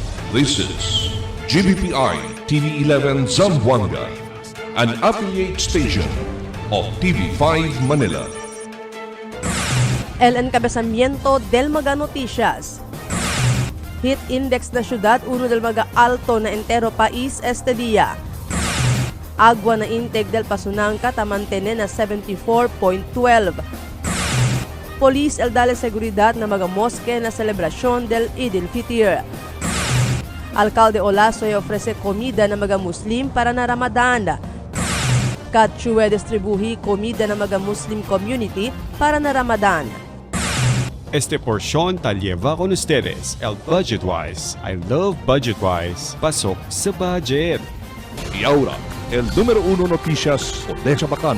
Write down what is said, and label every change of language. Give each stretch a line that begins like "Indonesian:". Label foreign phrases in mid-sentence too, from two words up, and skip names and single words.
English: This is GBPI TV11 Zamboanga, an affiliate station of TV5 Manila.
Chavacano: El encabezamiento del Maga Noticias.
English: Heat index
Chavacano: na syudad, uno del Maga alto na entero país este día. Agua na intake del Pasunanca tamantene na 74.12. Police el dale seguridad na Maga Mosque na celebrasyon del Eid al-Fitr. Alcalde Olaso ofrece comida na Maga Muslim para na Ramadan. Katchue distribuhi comida na Maga Muslim community para na Ramadan. Este porción ta lleva con ustedes el Budgetwise.
English: I love Budgetwise.
Filipino: Pasok sa budget.
Chavacano: Y ahora, el número 1 noticias de Chabacano.